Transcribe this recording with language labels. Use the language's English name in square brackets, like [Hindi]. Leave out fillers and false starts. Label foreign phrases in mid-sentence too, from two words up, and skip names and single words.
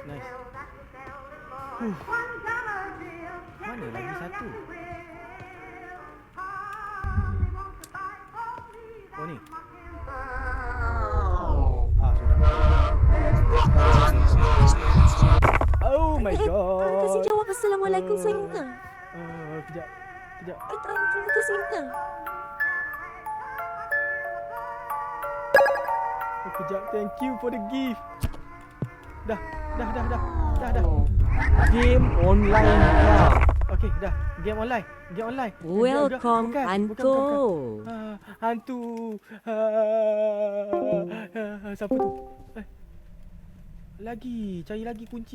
[Malay] Mana lagi satu? Oh ni. Sudah. [English] Oh my god. [Malay] Terima kasih jawab Assalamualaikum sayang. Kejap. Terima kasih sayang. Kejap, [English] thank you for the gift. [Malay] Dah. Game online dah. Okey, dah. Game online. Welcome, Bukan. Anto. Hantu. Siapa tu? Cari lagi kunci.